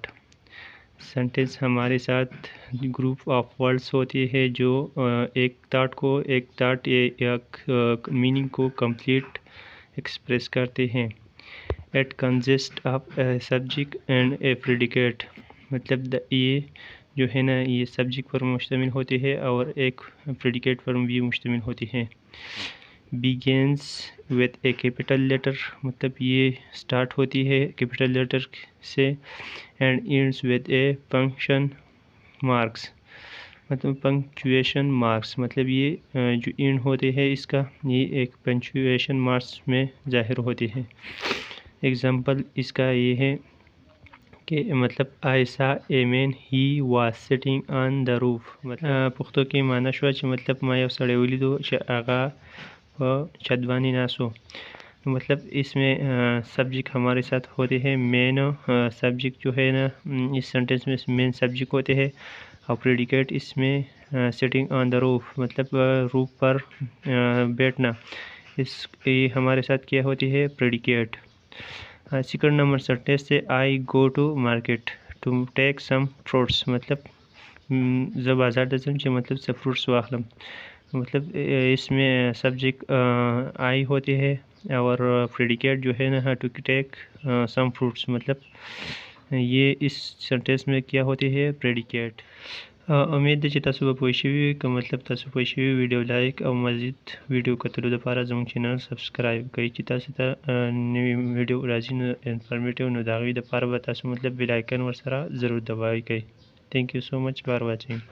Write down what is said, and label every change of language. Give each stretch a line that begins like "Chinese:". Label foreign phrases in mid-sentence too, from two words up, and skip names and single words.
Urdu: سنٹینس ہمارے ساتھ
English: group of words
Urdu: ہوتی ہے جو ایک تھاٹ یا میننگ کو
English: complete express
Urdu: کرتے ہیں.
English: It consists of a subject and a predicate.
Urdu: مطلب یہ جو ہے نا یہ سبجیکٹ پر مشتمل ہوتی ہے اور ایک پریڈیکیٹ پر بھی مشتمل ہوتی ہے.
English: begins with a capital letter.
Urdu: مطلب یہ سٹارٹ ہوتی ہے
English: capital letter
Urdu: سے.
English: and ends with a punctuation marks. مطلب punctuation marks.
Urdu: مطلب یہ جو اینڈ ہوتے ہے اس کا یہ ایک
English: punctuation marks
Urdu: میں ظاہر ہوتی ہے. ایگزامپل اس کا یہ ہے کہ مطلب
English: I saw a man, he was sitting on the roof.
Pashto: پښتو کې معنا شوه چې مطلب ما یو سړی ولیدو چې هغه په چھت باندې ناست و.
Urdu: مطلب اس میں سبجیکٹ ہمارے ساتھ ہوتے ہیں.
English: main subject
Urdu: جو ہے نا اس سینٹینس میں
English: main subject
Urdu: ہوتے ہیں اور پریڈیکیٹ اس میں
English: sitting on the roof.
Urdu: مطلب روف پر بیٹھنا. یہ ہمارے ساتھ کیا ہوتی ہے؟ پریڈیکیٹ.
English: second number sentence سے I go to market to take some fruits.
Pashto: مطلب زه بازار ته ځم چې مطلب څه فروٹس واخلم.
Urdu: مطلب اس میں سبجیکٹ آئی ہوتی ہے اور پریڈیکیٹ جو ہے نا
English: to take some fruits.
Urdu: مطلب یہ اس سینٹینس میں کیا ہوتی ہے؟ پریڈیکیٹ.
Pashto: امید ده چې تاسو به پوه شوي وي. که مطلب تاسو پوه شوي ویډیو لایک او مزید ویډیو کتلو لپاره زموږ چینل سبسکرایب کړئ چې تاسو ته نوي ویډیو راځي نو انفارمیټیو نو د هغوی دپاره به تاسو مطلب
English: bell icon
Pashto: ورسره ضرور دباوئ.
English: Thank you so much for watching.